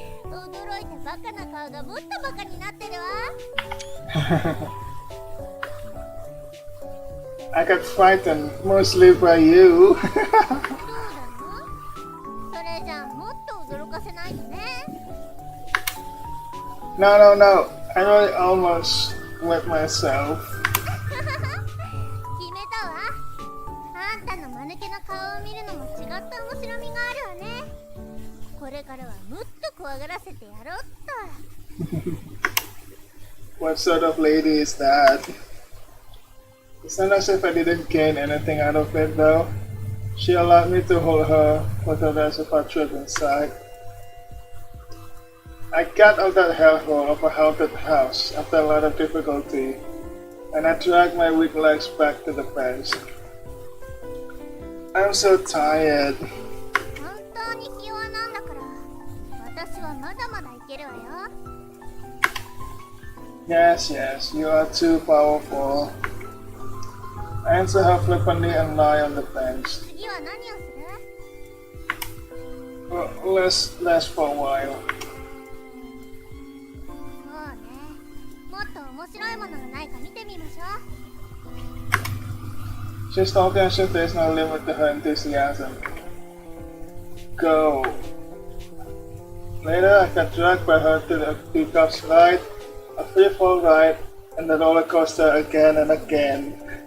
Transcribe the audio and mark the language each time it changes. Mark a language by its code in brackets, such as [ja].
[ja] 驚いてバカな顔がもっとバカになってるわ [en] I got frightened, mostly by you. [ja] そうなのそれじゃあもっと驚かせないとね [en] No, no, no. I really almost wet myself. [ja] 決めたわあんたの間抜けな顔を見るのも違った面白みがあるわねこれからはもっと怖がらせてやろうっと [en] What sort of lady is that? It's not as if I didn't gain anything out of it though. She allowed me to hold her for the rest of our trip inside. I got out that hellhole of a haunted house after a lot of difficulty, and I dragged my weak legs back to the bench. I'm so tired. [ja] 本当にひ弱なんだから私はまだまだいけるわよ [en] Yes, yes, you are too powerful. I answer her flippantly and lie on the bench. [ja] 次は何をする [en] Well, let's last for a while. [ja] そうねもっと面白いものがないか見てみましょう [en] She's talking as if there's no limit to her enthusiasm. Go. Later, I got dragged by her to the teacups ride, a free-fall ride, and the roller coaster again and again.